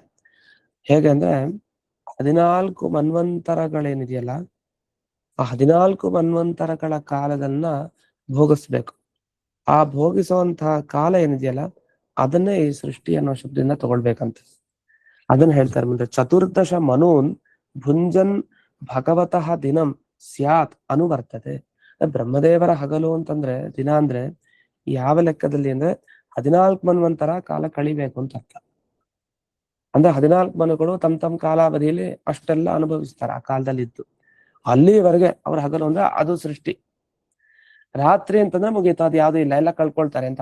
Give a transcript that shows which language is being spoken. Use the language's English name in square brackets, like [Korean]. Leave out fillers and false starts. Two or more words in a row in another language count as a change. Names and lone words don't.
[Kannada] ಹೇಗೆ ಅಂದ್ರೆ 14 ಮನ್ವಂತರಗಳೇನಿದೆಯಲ್ಲ, ಆ 14 ಮನ್ವಂತರಗಳ ಕಾಲದನ್ನ ಭೋಗಿಸ್ಬೇಕು. ಆ ಭೋಗಿಸುವಂತಹ ಕಾಲ ಏನಿದೆಯಲ್ಲ ಅದನ್ನೇ ಈ ಸೃಷ್ಟಿ ಅನ್ನೋ ಶಬ್ದದಿಂದ ತಗೊಳ್ಬೇಕಂತ ಅದನ್ನ ಹೇಳ್ತಾರೆ ಮುಂದೆ. [Sanskrit] ಚತುರ್ದಶ ಮನೂನ್ ಭುಂಜನ್ ಭಗವತಃ ದಿನಂ ಸ್ಯಾತ್ ಅನುವರ್ತತೆ. [Kannada] ಬ್ರಹ್ಮದೇವರ ಹಗಲು ಅಂತಂದ್ರೆ, ದಿನ ಅಂದ್ರೆ ಯಾವ ಲೆಕ್ಕದಲ್ಲಿ ಅಂದ್ರೆ 14 ಮನ್ವಂತರ ಕಾಲ ಕಳಿಬೇಕು ಅಂತ ಅರ್ಥ. ಅಂದ್ರೆ 14 ಮನುಗಳು ತಮ್ಮ ಕಾಲಾವಧಿಯಲ್ಲಿ ಅಷ್ಟೆಲ್ಲ ಅನುಭವಿಸ್ತಾರೆ ಆ ಕಾಲದಲ್ಲಿ ಇದ್ದು. ಅಲ್ಲಿವರೆಗೆ ಅವ್ರ ಹಗಲು ಅಂದ್ರೆ ಅದು ಸೃಷ್ಟಿ. ರಾತ್ರಿ ಅಂತಂದ್ರೆ ಮುಗೀತು, ಅದು ಯಾವ್ದು ಇಲ್ಲ, ಎಲ್ಲ ಕಳ್ಕೊಳ್ತಾರೆ ಅಂತ.